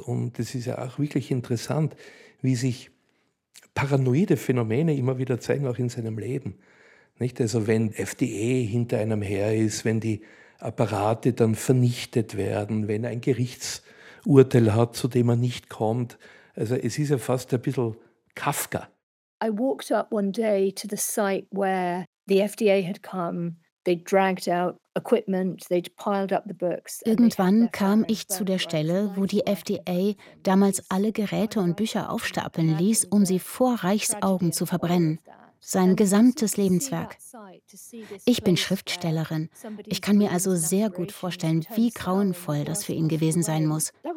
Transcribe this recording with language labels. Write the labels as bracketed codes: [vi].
[de] Und es ist ja auch wirklich interessant, wie sich paranoide Phänomene immer wieder zeigen, auch in seinem Leben. Nicht? Also wenn FDA hinter einem her ist, wenn die Apparate dann vernichtet werden, wenn ein Gerichtsurteil hat, zu dem er nicht kommt. Also es ist ja fast ein bisschen Kafka. [en] I walked up one day to the site where the FDA had come. They dragged out equipment, they'd piled up the books. [de] Irgendwann kam ich zu der Stelle, wo die FDA damals alle Geräte und Bücher aufstapeln ließ, um sie vor Reichs Augen zu verbrennen. Sein gesamtes Lebenswerk. Ich bin Schriftstellerin. Ich kann mir also sehr gut vorstellen, wie grauenvoll das für ihn gewesen sein muss.